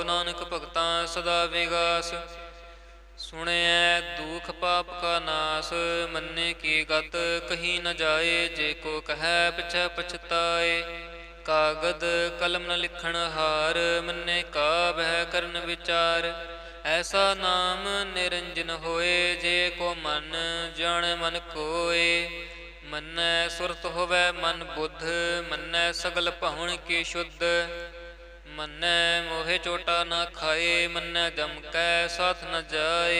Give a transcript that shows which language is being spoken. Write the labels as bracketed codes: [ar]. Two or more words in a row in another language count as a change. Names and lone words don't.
[pa] ਨਾਨਕ ਭਗਤਾਂ ਸਦਾ ਵਿਗਾਸ ਸੁਣਿਐ ਦੁਖ ਪਾਪ ਕਾ ਨਾਸ। ਮੰਨੇ ਕੀ ਗਤ ਕਹੀ ਨ ਜਾਏ ਜੇ ਕੋ ਕਹੈ ਪਿਛੈ ਪਛਤਾਏ। ਕਾਗਦ ਕਲਮ ਨ ਲਿਖਣ ਹਾਰ ਮੰਨੇ ਕਾ ਬਹਿ ਕਰਨ ਵਿਚਾਰ। ਐਸਾ ਨਾਮ ਨਿਰੰਜਨ ਹੋਏ, ਜੇ ਕੋ ਮਨ ਜਾਨੇ ਮਨ ਕੋਇ। ਮੰਨੈ ਸੁਰਤ ਹੋਵੈ ਮਨ ਬੁੱਧ, ਮੰਨੈ ਸਗਲ ਭਵਨ ਕੀ ਸ਼ੁੱਧ। ਮੰਨੈ ਮੋਹੇ ਚੋਟਾ ਨ ਖਾਏ, ਮੰਨੈ ਜਮ ਕੈ ਸਾਥ ਨ ਜਾਏ।